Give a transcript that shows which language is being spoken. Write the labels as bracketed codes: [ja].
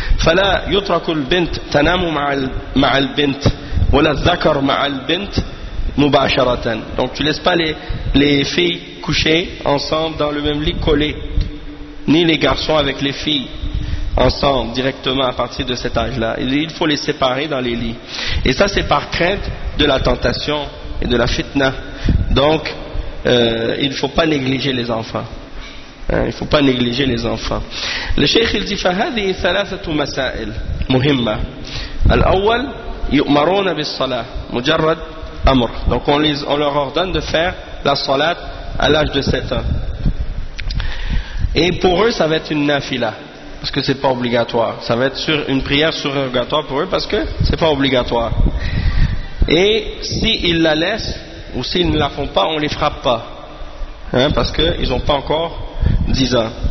[ar] فلا يترك البنت تنام مع البنت ولا الذكر مع البنت مباشرة. [fr] Donc tu ne laisses pas les filles coucher ensemble dans le même lit collé, ni les garçons avec les filles ensemble directement à partir de cet âge-là. Il faut les séparer dans les lits. Et ça c'est par crainte de la tentation et de la fitna. Donc il ne faut pas négliger les enfants. Il ne faut pas négliger les enfants. Le cheikh il dit [ar] فهذه ثلاثة مسائل مهمة. الأول يؤمرون بالصلاة مجرد أمر. [fr] Donc on leur ordonne de faire la salat à l'âge de 7 ans. Et pour eux ça va être une nafila parce que c'est pas obligatoire. Ça va être une prière surrogatoire pour eux parce que c'est pas obligatoire. Et si ils la laissent ou s'ils ne la font pas, on ne les frappe pas, hein, parce qu'ils n'ont pas encore 10 ans.